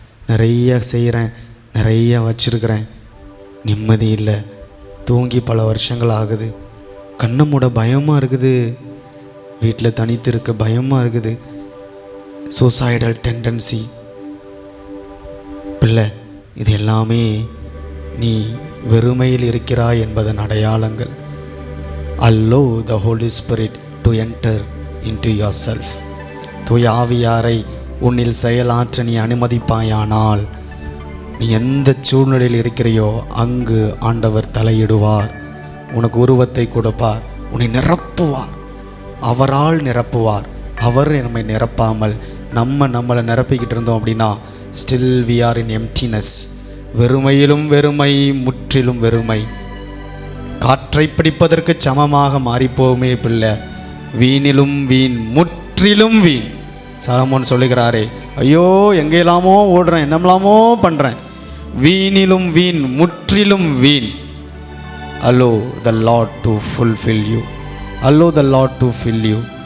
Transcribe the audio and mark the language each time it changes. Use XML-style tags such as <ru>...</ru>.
<ta>நிறைய செய்கிறேன், நிறைய வச்சிருக்கிறேன், நிம்மதி இல்லை, தூங்கி பல வருஷங்கள் ஆகுது, கண்ணை மூட பயமாக இருக்குது, வீட்டில் தனித்து இருக்க பயமாக இருக்குது, சூசைடல் டெண்டன்சி. பிள்ளை, இது எல்லாமே நீ வெறுமையில் இருக்கிறாய் என்பதன் அடையாளங்கள்.</ta> <en>Allow the Holy Spirit to enter into yourself.</en> <ta>தூய ஆவியாரை உன்னில் செயலாற்ற நீ அனுமதிப்பாயானால் நீ எந்த சூழ்நிலையில் இருக்கிறையோ அங்கு ஆண்டவர் தலையிடுவார். உனக்கு உருவத்தை கொடுப்பார், உன்னை நிரப்புவார், அவரால் நிரப்புவார். அவர் நம்மை நிரப்பாமல் நம்மளை நிரப்பிக்கிட்டு இருந்தோம் அப்படின்னா</ta> <en>Still we are in emptiness.</en> <ta>வெறுமையிலும் வெறுமை, முற்றிலும் வெறுமை. காற்றை பிடிப்பதற்கு சமமாக மாறிப்போமே பிள்ளை. வீணிலும் வீண், முற்றிலும் வீண். சாலமோன் சொல்லுகிறாரே, ஐயோ எங்கெல்லாமோ ஓடுறேன், என்னமெல்லாமோ பண்ணுறேன், வீணிலும் வீண், முற்றிலும் வீண்.</ta> <en>Allow the Lord to fulfill you. Allow the Lord to fill you.</en>